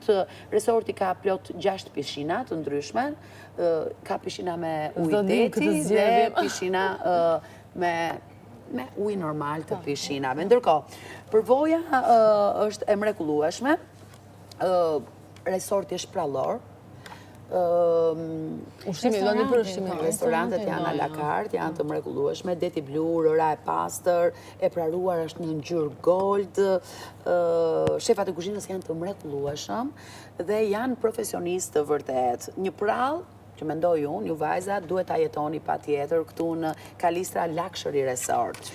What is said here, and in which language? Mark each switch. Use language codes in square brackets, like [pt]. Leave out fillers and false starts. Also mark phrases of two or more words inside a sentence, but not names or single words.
[sq] Resorti ka plot 6 pishina të ndryshme, ka pishina me ujë deti dhe pishina me ujë normal të pishinave. Ndërkohë, përvoja është e mrekullueshme. Resorti është prallor. Restorantet janë [fr] a la carte, [sq] janë të mrekullueshme, deti blu, rëra e pastër, e praruar është në ngjyrë gold. Shefat e kuzhinës janë të mrekullueshëm dhe janë profesionistë të vërtet. Një prall që mendoj unë, ju vajza, duhet ta jetoni patjetër këtu në Kalistra Luxury Resort.